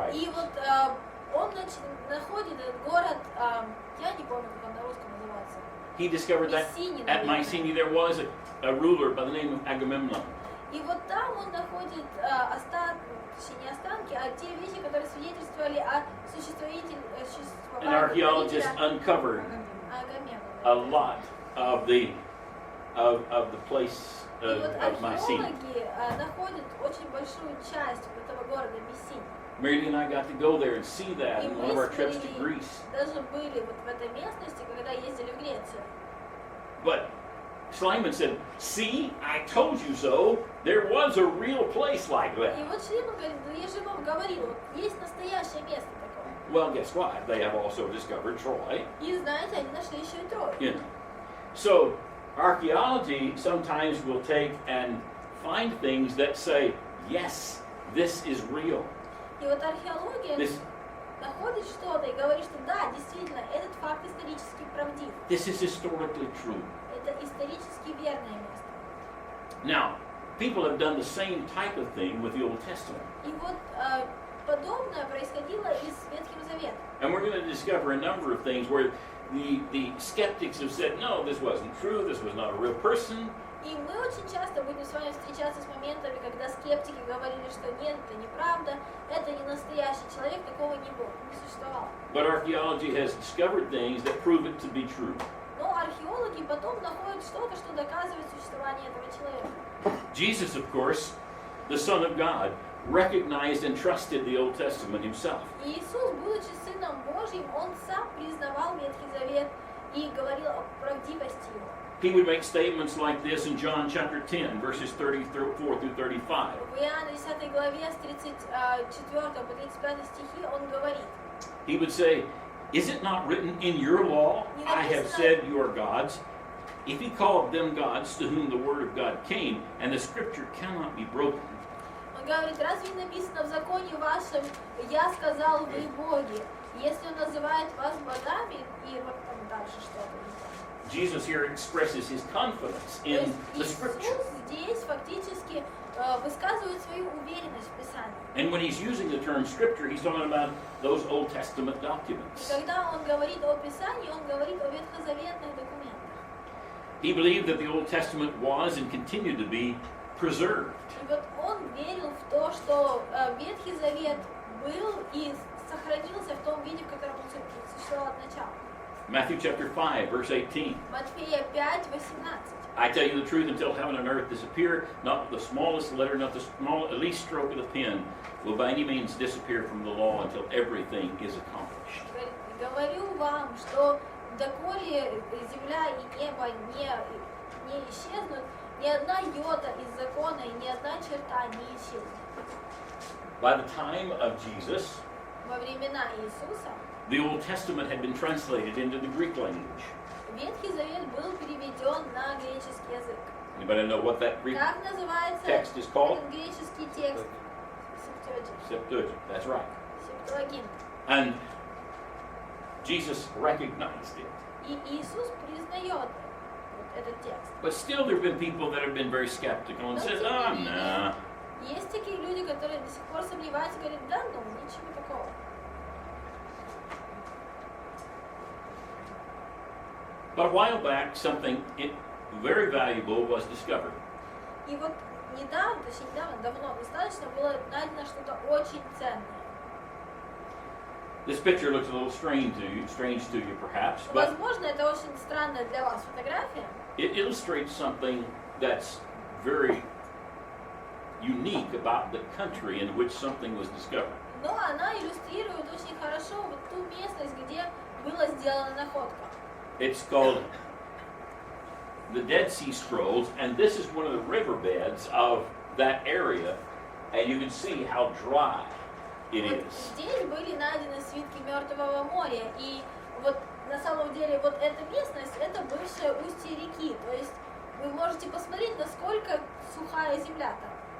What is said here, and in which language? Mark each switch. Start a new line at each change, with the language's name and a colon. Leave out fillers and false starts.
Russian: И
English: writings.
Russian: вот он находит этот город, я не помню, как он на русском называется.
English: he discovered that
Russian: Мессии
English: at
Russian: на
English: Mycenae there was a ruler by the name of Agamemnon.
Russian: И вот там он находит не останки, а те вещи, которые свидетельствовали о существовании
English: And archaeologists uncovered a lot of the place
Russian: И вот
English: of Mycenae.
Russian: археологи находят очень большую часть этого города Мессии.
English: Mary and I got to go there and see that
Russian: И
English: in
Russian: мы
English: one of our
Russian: с
English: trips to
Russian: Марией
English: Greece.
Russian: даже были вот в этой местности, когда ездили в Грецию.
English: But Schleiman said, "See, I told you so. There was a real place like that."
Russian: И вот Шлиман говорит, ну я же вам говорил, вот есть настоящее место такое.
English: Well, guess what? They have also discovered Troy.
Russian: И знаете, они нашли еще и Трой.
English: You know. So archaeology sometimes will take and find things that say, "Yes, this is real."
Russian: И вот археология
English: This
Russian: находит что-то и говорит, что да, действительно, этот факт исторически правдив.
English: this is historically true.
Russian: Это исторически верное место.
English: Now, people have done the same type of thing with the Old Testament.
Russian: И вот подобное происходило и с Ветхим Заветом.
English: And we're going to discover a number of things where the skeptics have said, no, this wasn't true, this was not a real person.
Russian: И мы очень часто будем с вами встречаться с моментами, когда скептики говорили, что нет, это неправда, это не настоящий человек, такого не было, не существовало.
English: But archaeology has discovered things that prove it to be true.
Russian: Но археологи потом находят что-то, что доказывает существование этого человека.
English: Jesus, of course, the Son of God, recognized and trusted the Old Testament himself.
Russian: И Иисус, будучи Сыном Божьим, Он сам признавал Ветхий Завет и говорил о правдивости его.
English: He would make statements like this in John chapter 10, verses 34 through 35.
Russian: В Иоанна 10 главе с 34 по 35 стихи Он говорит.
English: He would say, "Is it not written in your law, I have said you are gods? If he called them gods to whom the word of God came, and the scripture cannot be broken."
Russian: Он говорит, разве не написано в законе вашем, я сказал, вы боги? Если Он называет вас богами, и вот там дальше что-то.
English: Jesus here expresses his confidence in the scripture.
Russian: Иисус здесь фактически высказывает свою уверенность в Писании.
English: And when he's using the term scripture, he's talking about those Old Testament
Russian: И
English: documents.
Russian: когда Он говорит о Писании, Он говорит о ветхозаветных документах.
English: He believed that the Old Testament was and continued to be preserved.
Russian: И вот Он верил в то, что Ветхий Завет был и сохранился в том виде, в котором он существовал от начала.
English: Matthew chapter 5, verse 18.
Russian: Матфея 5:18.
English: I tell you the truth, until heaven and earth disappear, not the smallest letter, not the least stroke of the pen will by any means disappear from the law until everything is accomplished.
Russian: Говорю вам, что доколе земля и небо не исчезнут, ни одна йота из закона и ни одна черта не исчезнет.
English: By the time of Jesus,
Russian: Во времена Иисуса
English: the Old Testament had been translated into the Greek language.
Russian: Ветхий Завет был переведен на греческий язык.
English: Anybody know what that Greek
Russian: Как называется
English: text is called?
Russian: этот греческий текст?
English: Septuagint. That's right.
Russian: Септуагинт.
English: And Jesus recognized it.
Russian: И Иисус признает вот этот текст.
English: But still there have been people that have been very skeptical and said, oh, nah.
Russian: Есть такие люди, которые до сих пор сомневаются, говорят, да, ну, ничего такого.
English: But a while back, something very valuable was discovered.
Russian: И вот недавно, точнее недавно, давно достаточно было найдено что-то очень ценное.
English: This picture looks a little strange to you perhaps, but
Russian: Возможно, это очень странная для вас фотография.
English: it illustrates something that's very unique about the country in which something was discovered.
Russian: Но она иллюстрирует очень хорошо вот ту местность, где была сделана находка.
English: It's called the Dead Sea Scrolls, and this is one of the riverbeds of that area, and you can see how dry it
Russian: Вот
English: is.
Russian: здесь были найдены свитки Мертвого моря, и вот на самом деле вот эта местность, это бывшее устье реки, то есть вы можете посмотреть, насколько сухая земля там.